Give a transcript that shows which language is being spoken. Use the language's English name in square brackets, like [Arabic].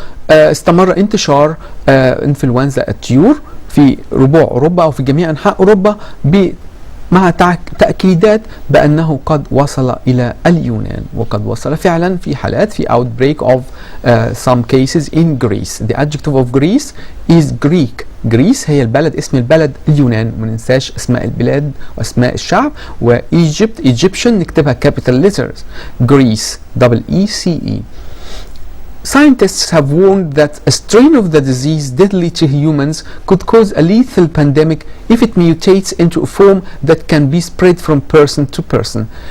[Arabic] استمر انتشار انفلونزا الطيور في ربوع أوروبا أو في جميع أنحاء أوروبا مع تأكيدات بأنه قد وصل إلى اليونان، وقد وصل فعلا في حالات في [English] outbreak of some cases in Greece. The adjective of Greece is Greek. [Arabic] Greece هي البلد، اسم البلد اليونان، ما ننساش اسماء البلاد واسماء الشعب. [English] و Egyptian [Arabic] نكتبها [English] capital letters. Greece EECE. Scientists have warned that a strain of the disease deadly to humans could cause a lethal pandemic if it mutates into a form that can be spread from person to person.